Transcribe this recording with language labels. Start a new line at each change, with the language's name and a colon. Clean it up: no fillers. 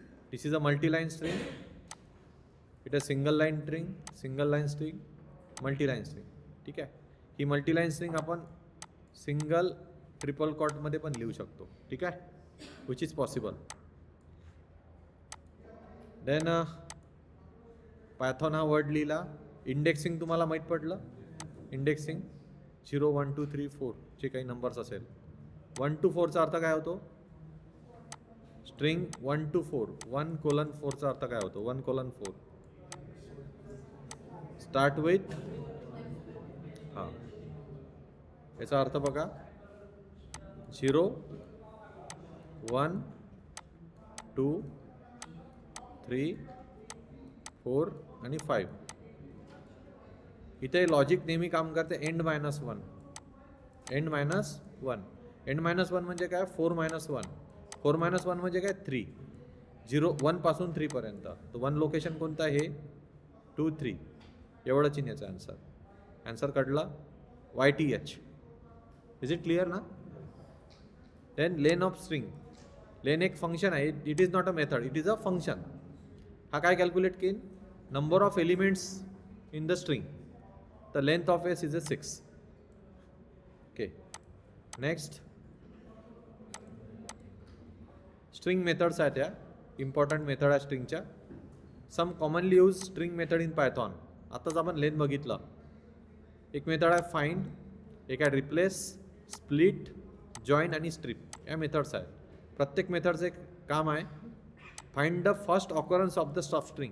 English: This is a multiline string, it is single line string, single line string, multiline string.
Marathi: ठीक आहे, ही multiline string आपण single, triple कॉटमध्ये पण लिहू शकतो. ठीक आहे,
English: Which is possible.
Marathi: Then Python हा वर्ड लिहिला. इंडेक्सिंग तुम्हाला माहीत पडलं. इंडेक्सिंग 0 1 2 3 4 जे काही नंबर्स असेल, 1 to 4चा अर्थ काय होतो. स्ट्रिंग 1 to 4, 1:4चा अर्थ काय होतो. 1:4
English: start with,
Marathi: हां, याचा अर्थ बघा, 0 1 2 3 4 आणि 5. इथे लॉजिक नेहमी काम करते एंड -1. एंड -1. एंड -1 म्हणजे काय, 4 - 1. 4 - 1 म्हणजे काय, 3. 0 1 पासून 3 पर्यंत. तर 1 लोकेशन कोणतं आहे, 2 3. एवढं चिन्हाचं आन्सर. आन्सर कळला,
English: YTH. Is it clear ना. Then len of string.
Marathi: लेन एक फंक्शन आहे,
English: It is not a method, it is a function.
Marathi: हा काय
English: Calculate केन, number of elements in the string. The length of S is a 6. Okay. Next, string methods
Marathi: आहेत या, important method आहे स्ट्रिंगच्या.
English: Some commonly use string method in Python.
Marathi: आताच आपण लेन बघितलं. एक मेथड आहे फाइंड, एक आहे रिप्लेस, स्प्लिट, जॉइन आणि स्ट्रिप. या मेथड्स आहेत. प्रत्येक मेथडचं एक काम आहे,
English: Find the first occurrence of the substring.